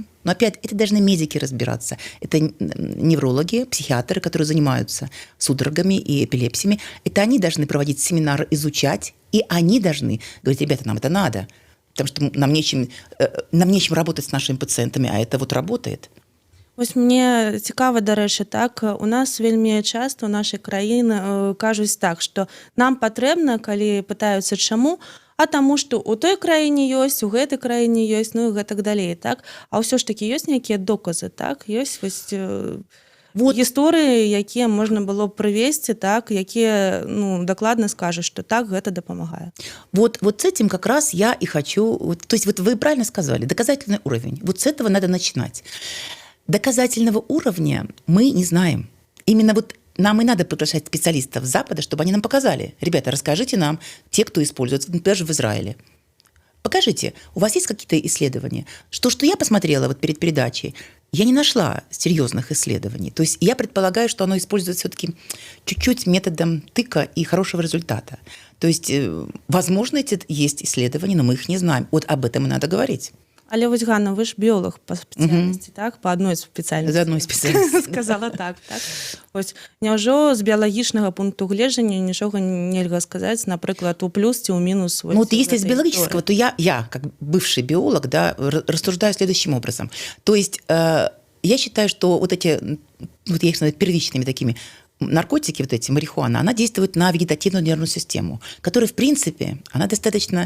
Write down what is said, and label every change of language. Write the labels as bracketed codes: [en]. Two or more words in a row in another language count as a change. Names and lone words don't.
[ru] Но опять, это должны медики разбираться. Это неврологи, психиатры, которые занимаются судорогами и эпилепсиями. Это они должны проводить семинары, изучать, и они должны говорить: ребята, нам это надо, потому что нам нечем работать с нашими пациентами, а это вот работает. [be] Вось мне цікава, дарэчы, так, у нас вельмі часта ў нашай краіны кажуць так, што нам патрэбна, калі пытаюцца чаму, а таму, што ў той краіне ёсць, у гэтай краіне ёсць, ну і гэтак далей, так. А ўсё ж такі ёсць нейкія доказы, так, ёсць вось гісторыі, якія можна было б прывесці, так, якія, ну, дакладна скажуць, што так, гэта дапамагае. [ru] Вот с этим как раз я и хочу... То есть вот вы правильно сказали, доказательный уровень. Вот с этого надо начинать. Доказательного уровня мы не знаем. Именно вот нам и надо приглашать специалистов с Запада, чтобы они нам показали. Ребята, расскажите нам, те, кто используется, например, в Израиле. Покажите, у вас есть какие-то исследования? Что я посмотрела вот перед передачей, я не нашла серьезных исследований. То есть я предполагаю, что оно используется все-таки чуть-чуть методом тыка и хорошего результата. То есть, возможно, есть исследования, но мы их не знаем. Вот об этом и надо говорить. [be] Але вось, Ганна, вы ж біолог па спецыяльнасці, так? Па адной спецыяльнасці. За одной спецыяльнасці. Сказала так, так. Вось, няўжо з біялагічнага пункту гледжання нічога нельга сказаць, напрыклад, у плюс ці ў мінус? Ну, [ru] вот если с биологического, то я, как бывший биолог, да, рассуждаю следующим образом. То есть я считаю, что вот эти, вот я их называю первичными такими, наркотики, вот эти, марихуана, она действует на вегетативную нервную систему, которая, в принципе, она достаточно...